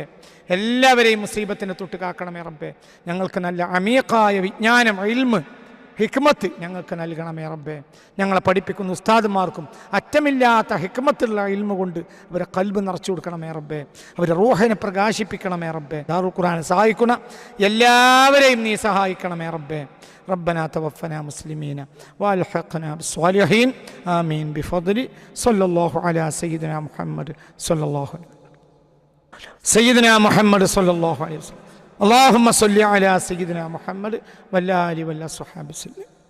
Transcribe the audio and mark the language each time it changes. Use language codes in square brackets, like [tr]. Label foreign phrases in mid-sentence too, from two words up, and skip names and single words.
[ml] എല്ലാവരെയും മുസീബത്തിനെ തൊട്ട് കാക്കണമേ റബ്ബേ. ഞങ്ങൾക്ക് നല്ല അമീഖായ വിജ്ഞാനം, ഇൽമ്, ഹിക്മത്ത് ഞങ്ങൾക്ക് നൽകണമേ റബ്ബേ. ഞങ്ങളെ പഠിപ്പിക്കുന്ന ഉസ്താദുമാർക്കും അറ്റമില്ലാത്ത ഹിക്മത്തുള്ള ഇൽമ കൊണ്ട് അവരെ ഖൽബ് നിറച്ചു കൊടുക്കണമേ റബ്ബേ. അവരെ റൂഹിനെ പ്രകാശിപ്പിക്കണമേ റബ്ബേ. ദാറുൽ ഖുർആനെ സഹായിക്കുന്ന എല്ലാവരെയും നീ സഹായിക്കണമേ റബ്ബേ. [ar] ربنا توفنا مسلمين والحقنا بالصالحين آمين بفضل صلى الله على سيدنا محمد صلى الله عليه سيدنا محمد صلى الله عليه وسلم. اللهم صل على سيدنا محمد والآل والصحابة وسلم.